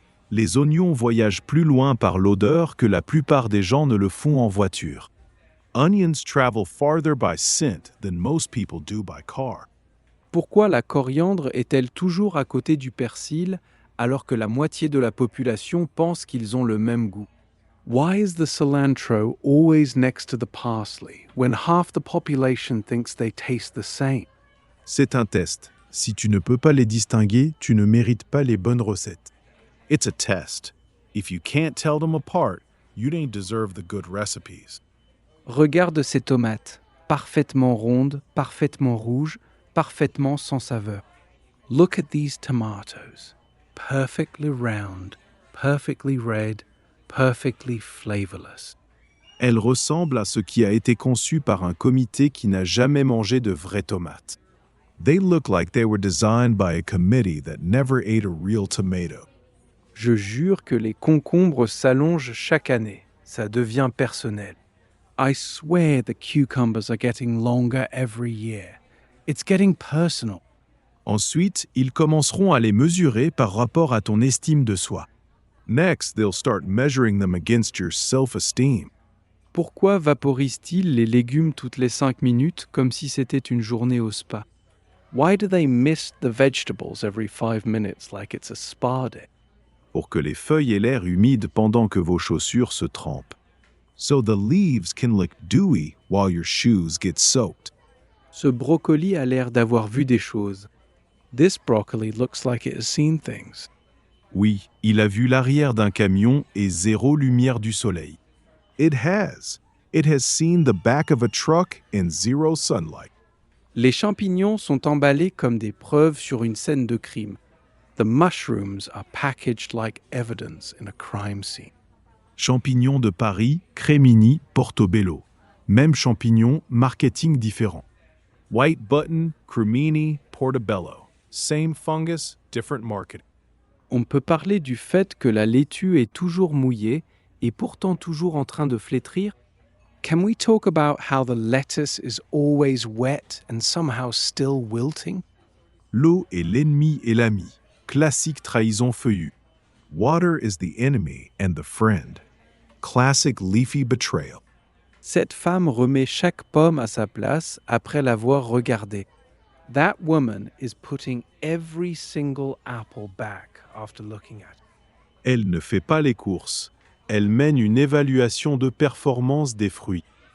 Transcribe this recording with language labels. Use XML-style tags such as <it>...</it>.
<fr>Les oignons voyagent plus loin par l'odeur que la plupart des gens ne le font en voiture.</fr> <en>Onions travel farther by scent than most people do by car.</en> <fr>Pourquoi la coriandre est-elle toujours à côté du persil alors que la moitié de la population pense qu'ils ont le même goût?</fr> <en>Why is the cilantro always next to the parsley when half the population thinks they taste the same?</en> <fr>C'est un test. Si tu ne peux pas les distinguer, tu ne mérites pas les bonnes recettes.</fr> <en>It's a test. If you can't tell them apart, you don't deserve the good recipes.</en> <fr>Regarde ces tomates, parfaitement rondes, parfaitement rouges, parfaitement sans saveur.</fr> <en>Look at these tomatoes, perfectly round, perfectly red, perfectly flavorless.</en> <fr>Elles ressemblent à ce qui a été conçu par un comité qui n'a jamais mangé de vraies tomates.</fr> <en>They look like they were designed by a committee that never ate a real tomato.</en> <fr>Je jure que les concombres s'allongent chaque année. Ça devient personnel.</fr> <en>I swear the cucumbers are getting longer every year. It's getting personal.</en> <fr>Ensuite, ils commenceront à les mesurer par rapport à ton estime de soi.</fr> <en>Next, they'll start measuring them against your self-esteem.</en> <fr>Pourquoi vaporisent-ils les légumes toutes les 5 minutes comme si c'était une journée au spa?</fr> <en>Why do they mist the vegetables every 5 minutes like it's a spa day?</en> <fr>Pour que les feuilles aient l'air humides pendant que vos chaussures se trempent.</fr> <en>So the leaves can look dewy while your shoes get soaked.</en> <fr>Ce brocoli a l'air d'avoir vu des choses.</fr> <en>This broccoli looks like it has seen things.</en> <fr>Oui, il a vu l'arrière d'un camion et 0 lumière du soleil.</fr> <en>It has. It has seen the back of a truck and 0 sunlight.</en> <fr>Les champignons sont emballés comme des preuves sur une scène de crime.</fr> <en>The mushrooms are packaged like evidence in a crime scene.</en> <fr>Champignons de Paris, Crémini, Portobello. Même champignon, marketing différent.</fr> <en>White button, Cremini, Portobello. Same fungus, different marketing.</en> <fr>On peut parler du fait que la laitue est toujours mouillée et pourtant toujours en train de flétrir.</fr> <en>Can we talk about how the lettuce is always wet and somehow still wilting?</en> <fr>L'eau est l'ennemi et l'ami. Classique trahison feuillue.</fr> <en>Water is the enemy and the friend. Classic leafy betrayal.</en> <fr>Cette femme remet chaque pomme à sa place après l'avoir regardée.</fr> <en>That woman is putting every single apple back after looking at it.</en> <fr>Elle ne fait pas les courses. Elle mène une évaluation de performance des fruits.</fr>